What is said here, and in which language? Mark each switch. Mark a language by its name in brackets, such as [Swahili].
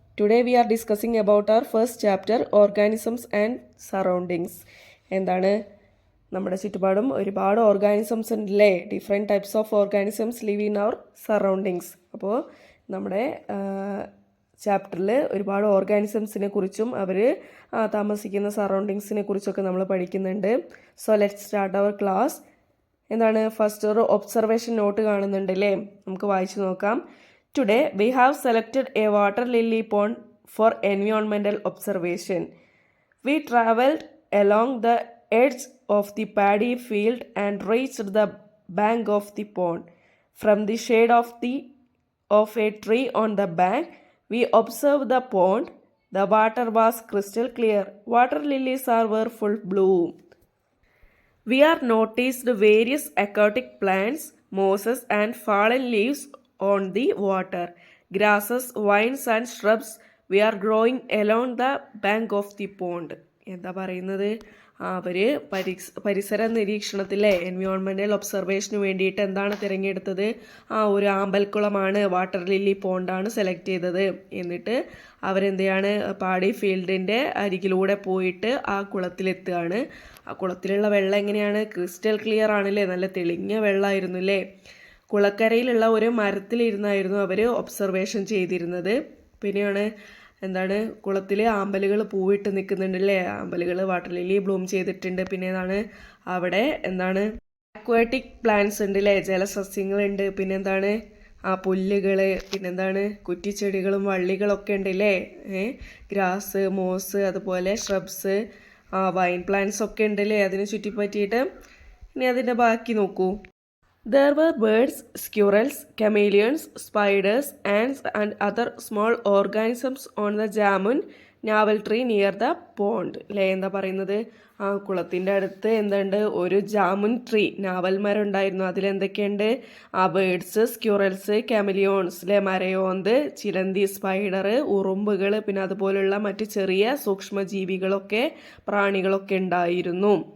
[English] Today we are discussing about our first chapter, Organisms and Surroundings. [Malayalam] എന്താണ് നമ്മുടെ ചുറ്റുപാടും ഒരുപാട് ഓർഗാനിസംസ് ഉണ്ടല്ലേ, [English] Different types of organisms live in our surroundings. [Malayalam] അപ്പോൾ നമ്മുടെ ചാപ്റ്ററിൽ ഒരുപാട് ഓർഗാനിസംസിനെ കുറിച്ചും അവർ താമസിക്കുന്ന സറൗണ്ടിങ്സിനെ കുറിച്ചൊക്കെ നമ്മൾ പഠിക്കുന്നുണ്ട്. [English] So let's start our class. [Malayalam] എന്താണ് ഫസ്റ്റ് ഒരു ഒബ്സർവേഷൻ നോട്ട് കാണുന്നുണ്ട് അല്ലേ, നമുക്ക് വായിച്ചു നോക്കാം. [English] Today, we have selected a water lily pond for environmental observation. We traveled along the edge of the paddy field and reached the bank of the pond. From the shade of a tree on the bank, we observed the pond. The water was crystal clear. Water lilies were full bloom. We are noticed various aquatic plants, mosses and fallen leaves on the water. Grasses, vines and shrubs we are growing along the bank of the pond. [Malayalam] എന്താ പറയുന്നത്, അവർ പരിസര നിരീക്ഷണത്തിലെ environmental ഒബ്സർവേഷന് വേണ്ടിയിട്ട് എന്താണ് തിരഞ്ഞെടുത്തത്? ഒരു ആമ്പൽക്കുളമാണ്, water lily പോണ്ടാണ് select ചെയ്തത്. എന്നിട്ട് അവരെന്തെയാണ്, പാടി ഫീൽഡിൻ്റെ അരികിലൂടെ പോയിട്ട് ആ കുളത്തിലെത്തുകയാണ്. ആ കുളത്തിലുള്ള വെള്ളം എങ്ങനെയാണ്? ക്രിസ്റ്റൽ ക്ലിയർ ആണല്ലേ, നല്ല തെളിഞ്ഞ വെള്ളമായിരുന്നു അല്ലേ. കുളക്കരയിലുള്ള ഒരു മരത്തിലിരുന്നായിരുന്നു അവർ ഒബ്സർവേഷൻ ചെയ്തിരുന്നത്. പിന്നെയാണ് എന്താണ്, കുളത്തിൽ ആമ്പലുകൾ പൂവിട്ട് നിൽക്കുന്നുണ്ടല്ലേ, ആമ്പലുകൾ വാട്ടർ ലില്ലി ബ്ലൂം ചെയ്തിട്ടുണ്ട്. പിന്നെ എന്താണ്, അവിടെ എന്താണ് അക്വാറ്റിക് പ്ലാന്റ്സ് ഉണ്ട് അല്ലേ, ജലസസ്യങ്ങളുണ്ട്. പിന്നെന്താണ് പുല്ലുകൾ, പിന്നെന്താണ് കുറ്റിച്ചെടികളും വള്ളികളൊക്കെ ഉണ്ട് അല്ലേ, ഗ്രാസ്, മോസ്, അതുപോലെ ഷ്രബ്സ്, വൈൻ പ്ലാന്റ്സ് ഒക്കെ ഉണ്ടല്ലേ അതിനെ ചുറ്റിപ്പറ്റിയിട്ട്. ഇനി അതിൻ്റെ ബാക്കി നോക്കൂ. [English] There were birds, squirrels, chameleons, spiders, ants and other small organisms on the jamun navel tree near the pond. [Malayalam] അല്ലേ, എന്താ പറയുന്നത്, കുളത്തിൻ്റെ അടുത്ത് എന്തുണ്ട്, ഒരു ജാമുൻ ട്രീ, നാവൽ മരം ഉണ്ടായിരുന്നു. അതിലെന്തൊക്കെയുണ്ട്, ബേഡ്സ്, സ്ക്യൂറൽസ്, കാമിലിയോൺസ് അല്ലേ, മരയോന്ത്, ചിലന്തി, സ്പൈഡർ, ഉറുമ്പുകൾ, പിന്നെ അതുപോലുള്ള മറ്റ് ചെറിയ സൂക്ഷ്മജീവികളൊക്കെ പ്രാണികളൊക്കെ ഉണ്ടായിരുന്നു.